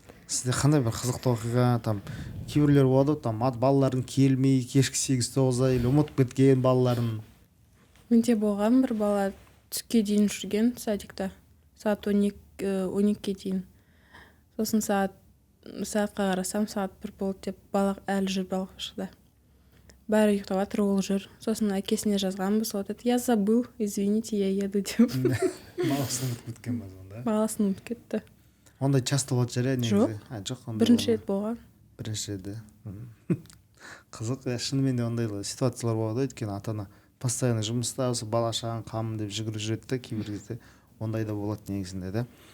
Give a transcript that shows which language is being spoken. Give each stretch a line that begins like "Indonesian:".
Kazakh: Сізде қандай бір қызықты оқиға, там кейбіреулер болады, там балалардың келмей, кешкі 8-9-да или ұмытып кеткен балаларын. Менде болған бір бала түске дейін жүрген садикта, сағат 12-ге дейін. Сосын сағатқа қарасам, сағат 1 болды деп, бала әлі жүр балабақшада. Бәрі ұйықтап жатыр, ол жүр. Сосын әкесіне жазғанбыз,
Russian: вот это я забыл, извините, я еду деп.
Kazakh: Баласын ұмытып кеткен ба сонда? Баласын ұмытып кетті. Ондай часто болады жария негізі? Жоқ, бірінші рет болған. Бірінші рет, қызық, шынымен де ондай ситуациялар болады, өйткені ата-ана постоянно жұмыста, осы бала шағаның қамын деп жүгіріп жүреді де, кейбір кезде ондай да болады негізінде да.